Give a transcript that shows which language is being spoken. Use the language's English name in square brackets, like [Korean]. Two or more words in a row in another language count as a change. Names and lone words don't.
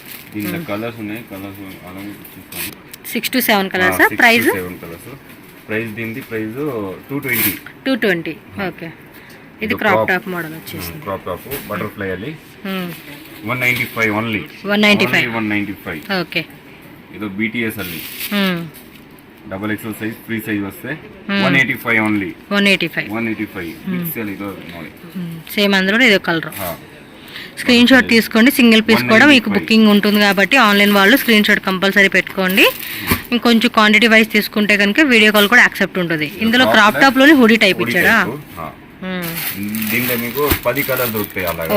[Telugu] దీంట్లో కలర్స్ ఉన్నాయి. కలర్స్ అలాగే చూస్తాను. [English] 6 to 7 colors. price 7 colors. price దీని price 220. 220. okay. ఇది crop top model వచ్చేసి crop top butterfly ಅಲ್ಲಿ 195 only. 195. okay. ಇದು BTS ಅಲ್ಲಿ double XL size free size ವಸ್ತೆ 185 only. [Kannada] 185 ಮಿಕ್ಸಲ್ ಇದು ನೋಡಿ [Telugu] సేమ్ అందులో ఇదో కలర్. [English] screen shot [Telugu] తీసుకోండి. [English] single piece [Telugu] కూడా మీకు బుకింగ్ ఉంటుంది కాబట్టి ఆన్లైన్ వాళ్ళు [English] screen shot compulsory [Telugu] పెట్టుకోండి. ఇంకొంచెం [English] quantity wise [Telugu] తీసుకుంటే కనుక [English] video call [Telugu] కూడా యాక్సెప్ట్ ఉంటుంది. ఇందులో [English] crop top [Telugu] లోని [English] hoodie type [Telugu] ఇచ్చాడా? దీంట్లో మీకు [English] 10 colors [Telugu] దొరుకుతాయి అలాగా.